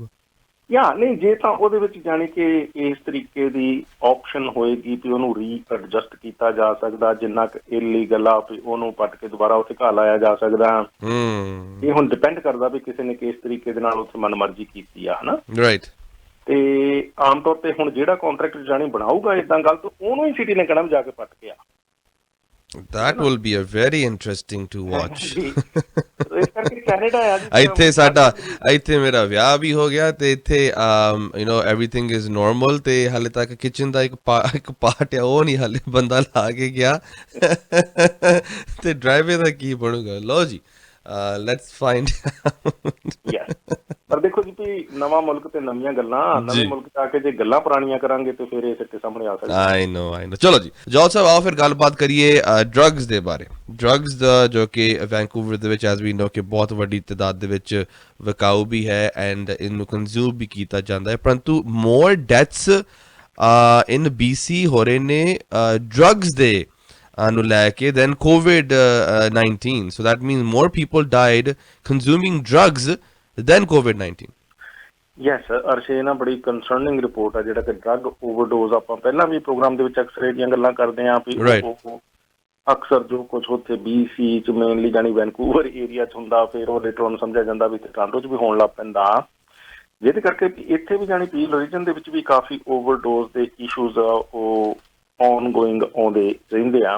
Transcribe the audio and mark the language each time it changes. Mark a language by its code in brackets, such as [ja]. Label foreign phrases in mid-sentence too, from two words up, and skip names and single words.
[pa] ਨਹੀਂ ਜੇ ਤਾਂ ਉਹਦੇ ਵਿੱਚ ਜਾਣੀ ਕਿ ਇਸ ਤਰੀਕੇ ਦੀ ਆਪਸ਼ਨ ਹੋਏਗੀ ਵੀ ਉਹਨੂੰ ਰੀਐਡਜਸਟ ਕੀਤਾ ਜਾ ਸਕਦਾ ਜਿੰਨਾ ਕੁ ਇਲੀਗਲ ਆ ਵੀ ਉਹਨੂੰ ਪੱਟ ਕੇ ਦੁਬਾਰਾ ਉੱਥੇ ਘਾ ਲਾਇਆ ਜਾ ਸਕਦਾ। ਇਹ ਹੁਣ ਡਿਪੈਂਡ ਕਰਦਾ ਵੀ ਕਿਸੇ ਨੇ ਕਿਸ ਤਰੀਕੇ ਦੇ ਨਾਲ ਉੱਥੇ ਮਨਮਰਜ਼ੀ ਕੀਤੀ ਆ, ਹਨਾ। ਰਾਈਟ। ਤੇ ਆਮ ਤੌਰ ਤੇ ਹੁਣ ਜਿਹੜਾ ਕੰਟਰੈਕਟ ਜਾਣੀ ਬਣਾਊਗਾ ਏਦਾਂ ਗਲਤ ਉਹਨੂੰ ਹੀ ਸਿਟੀ ਨੇ ਕਹਿਣਾ ਜਾ ਕੇ ਪੱਟ ਕੇ ਆ। [en] That will be a very interesting to watch. [pa] ਇਸ ਕਰਕੇ ਕੈਨੇਡਾ ਆ ਇੱਥੇ ਮੇਰਾ ਵਿਆਹ ਵੀ ਹੋ ਗਿਆ ਤੇ ਇੱਥੇ [en] everything is normal [pa] ਤੇ ਹਾਲੇ ਤੱਕ ਕਿਚਨ ਦਾ ਇੱਕ ਪਾਰਟ ਆ ਉਹ ਨਹੀਂ ਹਾਲੇ ਬੰਦਾ ਲਾ ਕੇ ਗਿਆ ਤੇ ਡਰਾਈਵੇ ਦਾ ਕੀ ਬਣੂਗਾ? ਲਓ ਜੀ [en] let's find [pa] ਪਰ ਦੇਖੋ ਜੀ ਵੀ ਨਵਾਂ ਮੁਲਕ ਤੇ ਨਵੀਆਂ ਗੱਲਾਂ, ਨਵੇਂ ਮੁਲਕ ਚ ਆ ਕੇ ਜੇ ਗੱਲਾਂ ਪੁਰਾਣੀਆਂ ਕਰਾਂਗੇ ਤੇ ਫਿਰ ਇਹ ਸਿੱਟੇ ਸਾਹਮਣੇ ਆ ਸਕਦੇ। [en] I know [pa] ਚਲੋ ਜੀ ਜੋਲ ਸਾਹਿਬ ਆਓ ਫਿਰ ਗੱਲਬਾਤ ਕਰੀਏ ਡਰੱਗਸ ਦੇ ਬਾਰੇ। ਡਰੱਗਸ ਦਾ ਜੋ ਕਿ ਵੈਨਕੂਵਰ ਦੇ ਵਿੱਚ [en] as we know [pa] ਕਿ ਬਹੁਤ ਵੱਡੀ ਤਾਦਾਦ ਦੇ ਵਿੱਚ ਵਿਕਾਊ ਵੀ ਹੈ ਐਂਡ ਇਹਨੂੰ ਕੰਜ਼ਿਊਮ ਵੀ ਕੀਤਾ ਜਾਂਦਾ ਹੈ, ਪਰੰਤੂ [en] more deaths in BC [pa] ਹੋ ਰਹੇ ਨੇ ਡਰੱਗਸ ਦੇ ਨੂੰ ਲੈ ਕੇ then COVID-19. [en] So that means more people died consuming drugs than COVID-19. Yes, [pa] ਅਰਸ਼ੇ ਨਾ ਬੜੀ ਕੰਸਰਨਿੰਗ ਰਿਪੋਰਟ ਆ ਜਿਹੜਾ ਕਿ [en] drug overdose [pa] ਆਪਾਂ ਪਹਿਲਾਂ ਵੀ ਪ੍ਰੋਗਰਾਮ ਦੇ ਵਿੱਚ ਅਕਸਰ ਇਹਦੀਆਂ ਗੱਲਾਂ ਕਰਦੇ ਹਾਂ ਵੀ ਅਕਸਰ ਜੋ ਕੁਝ ਉੱਥੇ BC ਚ ਮੇਨਲੀ ਜਾਣੀ ਵੈਨਕੂਵਰ ਏਰੀਆ ਚ ਹੁੰਦਾ ਫਿਰ ਉਹ ਲੇਟਰ ਨੂੰ ਸਮਝਿਆ ਜਾਂਦਾ ਵੀ ਟੋਰਾਂਟੋ ਚ ਵੀ ਹੋਣ ਲੱਗ ਪੈਂਦਾ, ਜਿਹਦੇ ਕਰਕੇ ਇੱਥੇ ਵੀ ਜਾਣੀ ਪੀਲ ਰੀਜਨ ਦੇ ਵਿੱਚ ਵੀ ਕਾਫੀ ਓਵਰਡੋਜ਼ ਦੇ ਇਸ਼ੂਜ਼ ਉਹ ਔਨਗੋਇੰਗ ਆਉਂਦੇ ਰਹਿੰਦੇ ਆ।